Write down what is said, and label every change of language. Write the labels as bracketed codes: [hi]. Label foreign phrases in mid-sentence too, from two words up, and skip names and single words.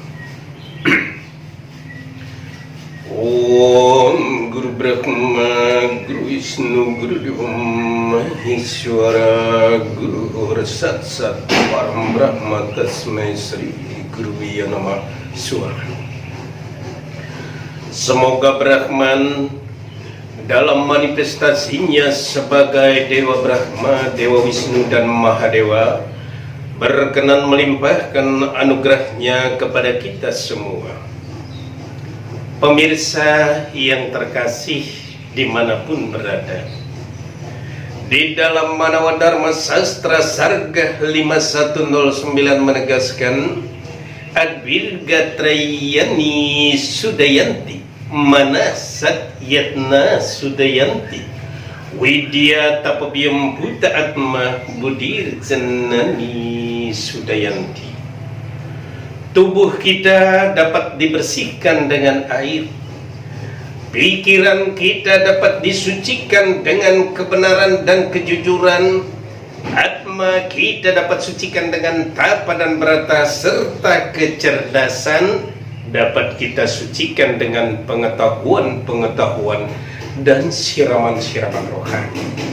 [sa] Om Guru Brahma, Guru Wisnu, Guru Deva Maheswara, Guru Sat Sat Param Brahma Tasmai Sri Guru Yanama Suara. [id] Semoga Brahman dalam manifestasinya sebagai Dewa Brahma, Dewa Wisnu dan Mahadewa berkenan melimpahkan anugerahnya kepada kita semua. Pemirsa yang terkasih dimanapun berada, di dalam Manawa Dharma Sastra Sarga 5109 menegaskan [sa] Advirga Trayani Sudayanti Manasat Yatna Sudayanti Widya Tapabiyam Buddha Atma Budir Janani Sudayanti. [id] Tubuh kita dapat dibersihkan dengan air, pikiran kita dapat disucikan dengan kebenaran dan kejujuran, atma kita dapat sucikan dengan tapa dan berata serta kecerdasan dapat kita sucikan dengan pengetahuan-pengetahuan dan siraman-siraman rohani.